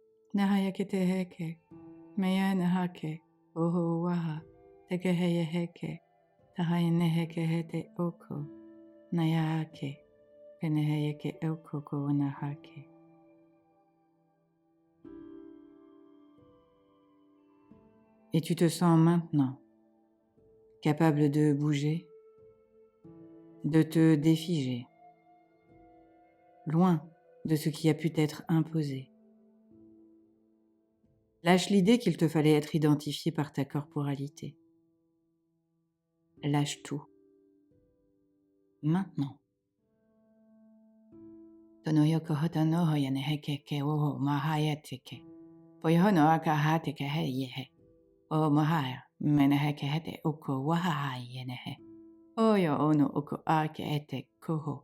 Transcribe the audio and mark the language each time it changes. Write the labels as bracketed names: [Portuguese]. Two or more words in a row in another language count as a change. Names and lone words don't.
[French] Nahayake te heke. Mea nahake. Oho waha. Teke heye heke. Tahayane heke hete oko. Nayake. Peneheyeke oko ko nahake. Et tu te sens maintenant capable de bouger, de te défiger, loin de ce qui a pu t'être imposé. Lâche l'idée qu'il te fallait être identifié par ta corporalité. Lâche tout. Maintenant. Tonoyoko hotano hoyane heke ke oho mahayateke. Poyohono akahateke heyehe. O mahaya meneheke hete oko wahayenehe. Oyo ono oko ake ete koho.